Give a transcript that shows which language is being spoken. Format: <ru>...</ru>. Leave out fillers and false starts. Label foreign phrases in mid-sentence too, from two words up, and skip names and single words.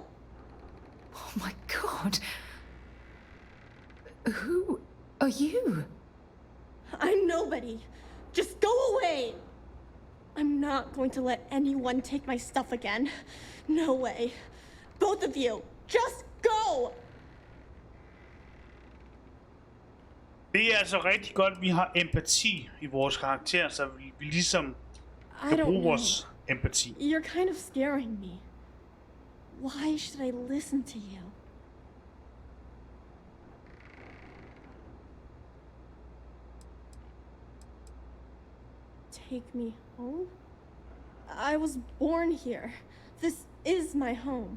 <en>Oh my god. Who are you? I'm nobody. Just go away. I'm not going to let anyone take my stuff again. No way. Both of you, just go!</en> <da>Det er altså rigtig godt, at vi har empati i vores karakter, så vi ligesom kan bruge vores empati.</da> <en>You're kind of scaring me. Why should I listen to you? Take me home? I was born here. This is my home.</en>